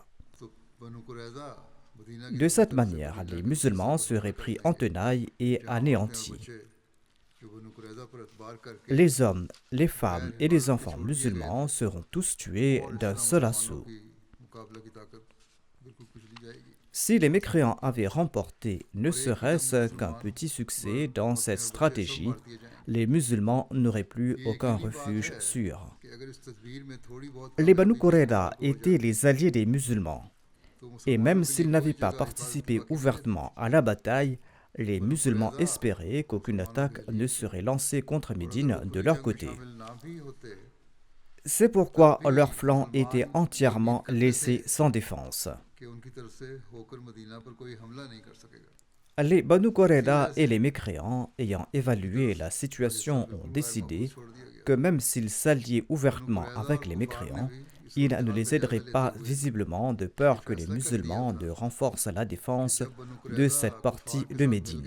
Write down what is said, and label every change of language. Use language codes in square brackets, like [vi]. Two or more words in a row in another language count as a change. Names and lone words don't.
[hi] तो बनु कुरैज़ा मदीना की [fr] De cette manière, les musulmans seraient pris en tenaille et anéantis. [hi] बच्चे जो बनु कुरैज़ा पर एतबार करके [fr] Les hommes, les femmes et les enfants musulmans seront tous tués d'un seul assaut. [hi] की मुकाबला की ताकत बिल्कुल कुचली जाएगी. [fr] Si les mécréants avaient remporté ne serait-ce qu'un petit succès dans cette stratégie, les musulmans n'auraient plus aucun refuge sûr. [hi] कि अगर इस तदबीर में थोड़ी बहुत [fr] Les Banu Qurayza étaient les alliés des musulmans, et même s'ils n'avaient pas participé ouvertement à la bataille, les musulmans espéraient qu'aucune attaque ne serait lancée contre Médine de leur côté. [hi] शामिल ना भी होते [fr] C'est pourquoi leur flanc était entièrement laissé sans défense. [hi] कि उनकी तरफ से होकर मदीना पर कोई हमला नहीं कर सकेगा. [fr] Les Banu Qurayza et les mécréants, ayant évalué la situation, ont décidé que même s'ils s'alliaient ouvertement avec les mécréants, il ne les aiderait pas visiblement de peur que les musulmans ne renforcent la défense de cette partie de Médine.